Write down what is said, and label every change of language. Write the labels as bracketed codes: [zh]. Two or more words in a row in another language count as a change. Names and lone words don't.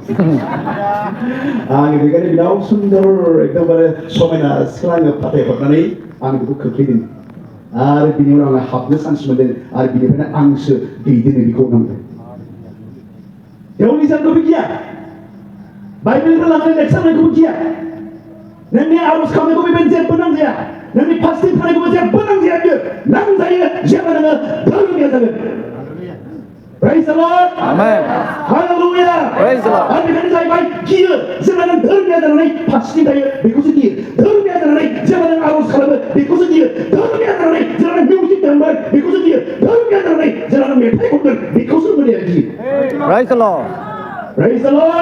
[brx] आं बेखायनो बिनाव सुन्दर एकदमबारे समायना सिख्ला आङो फाथायहरनानै आं बेखौ खोख्लैदों आरो बिनि उनाव आङो हाबनो चान्स मोनदों आरो बिनिफ्रायनो आंसो दैदेनो बेखौ नांदों देवनि जानखौबो गिया बाइबेलनिफ्राय लानानै लेक्सार होनायखौबो गिया नोंनि आर'ज खालामनायखौ बेबायदि जेबो नांजाया नोंनि फास्टिं खालामनायखौबो जेबो नांजाया बियो नांजायो जेब्ला नोङो धोरोमिया जागोन [en] Praise the Lord. Amen. Hallelujah. Praise the Lord. [brx] आरो बेखायनो जाहैबाय गियो जेब्ला नों धोरोमिया जानानै फास्टिं थायो बेखौसो गियो धोरोमिया जानानै जेब्ला नों आर'ज खालामो बेखौसो गियो धोरोमिया जानानै जेब्ला नों मिउजिक दामबाय बेखौसो गियो धोरोमिया जानानै जेब्ला नों मेथाइ खनगोन बेखौसो गियो [en] Praise the Lord. Praise the Lord.